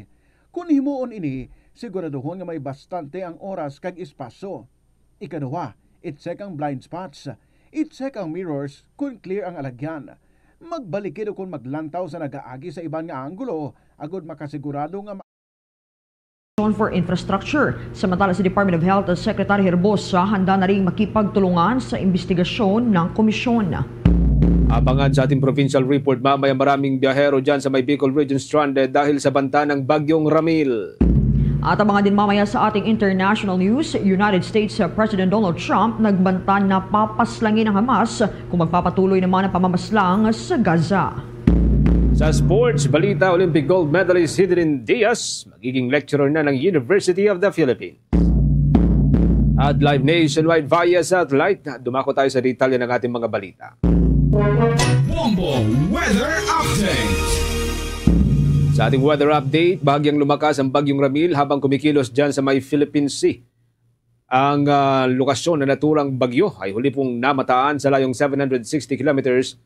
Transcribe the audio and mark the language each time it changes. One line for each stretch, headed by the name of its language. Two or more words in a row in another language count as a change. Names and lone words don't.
Hiligaynon: Kung himuon ini, siguraduhon nga may bastante ang oras kag espasyo. Ikaduha, i-check ang
English: blind spots.
Hiligaynon: I-check ang mirrors kung clear ang alagyan. Magbalikid o kung maglantaw sa nagaagi sa ibang nga anggulo, agud makasigurado nga
English: for Infrastructure.
Filipino: Samantala sa Department of Health, Secretary Herbosa handa na rin makipagtulungan sa investigasyon ng komisyon. Abangan sa ating provincial report mamaya, maraming biyahero dyan sa may Bicol Region stranded dahil sa banta ng Bagyong Ramil. At abangan din mamaya sa ating international news, United States President Donald Trump nagbanta na papaslangin ng Hamas kung magpapatuloy naman ang pamamaslang sa Gaza. Sa sports balita,
English: Olympic gold medalist
Filipino: Hidrin Diaz magiging lecturer na ng University of the Philippines.
English: At live nationwide via satellite,
Filipino: dumako tayo sa detalye ng ating mga balita. Bombo Weather Update. Sa ating weather update, bahagyang lumakas ang Bagyong Ramil habang kumikilos dyan sa may Philippine Sea. Ang lokasyon na naturang bagyo ay huli pong namataan sa layong 760 kilometers.